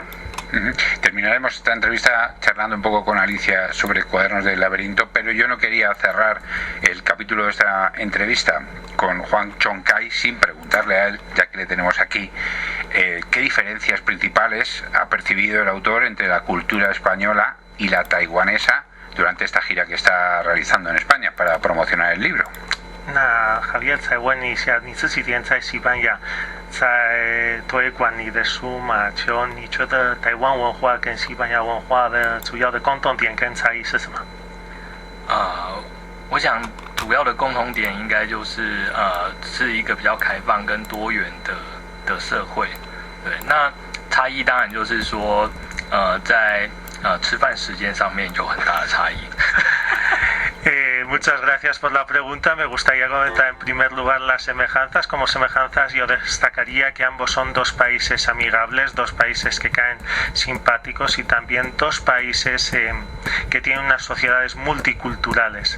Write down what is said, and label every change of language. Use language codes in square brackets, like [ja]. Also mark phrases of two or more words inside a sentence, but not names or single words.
[es] Terminaremos esta entrevista charlando un poco con Alicia sobre Cuadernos del Laberinto, pero yo no quería cerrar el capítulo de esta entrevista con Juan Chong-Kai sin preguntarle a él, ya que le tenemos aquí, qué diferencias principales ha percibido el autor entre la cultura española y la taiwanesa durante esta gira que está realizando en España para promocionar el libro. Javier, [zh] 再问一下，你这几天在西班牙，在推广你的书嘛？就你觉得台湾文化跟西班牙文化的主要的共同点跟差异是什么？我想主要的共同点应该就是是一个比较开放跟多元的社会。对，那差异当然就是说在吃饭时间上面有很大的差异。 [es] Muchas gracias por la pregunta. Me gustaría comentar en primer lugar las semejanzas. Como semejanzas yo destacaría que ambos son 2 países amigables, 2 países que caen simpáticos, y también 2 países que tienen unas sociedades multiculturales.